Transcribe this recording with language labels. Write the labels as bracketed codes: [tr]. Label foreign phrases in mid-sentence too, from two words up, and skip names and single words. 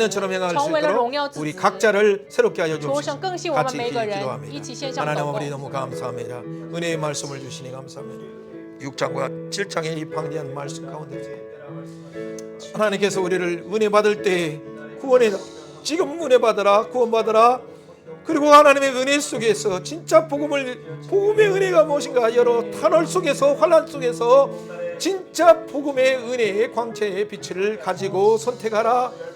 [ko] 자녀처럼 행할 수 [zh] 成为了荣 [ko] 있도록 [zh] 耀之 [ko] 우리 [zh] 子。 [ko] 각자를 새롭게 하여 [zh] 求 [ko] 주옵소서. [zh] 神更新我们 [ko] 같이 [zh] 每个人， [ko] 기도합니다. [zh] 一起线上 [ko] 하나님 [zh] 祷 [ko] 아버지 [zh] 告。 [ko] 너무 감사합니다. 은혜의 말씀을 주시니 감사합니다. 6장과 7장의 이 방대한 말씀 가운데서 하나님께서 우리를 은혜 받을 때 구원해 지금 은혜 받으라 구원 받으라 그리고 하나님의 은혜 속에서 진짜 복음의 은혜가 무엇인가 여러 터널 속에서 환난 속에서 진짜 복음의 은혜의 광채의 빛을 가지고 선택하라.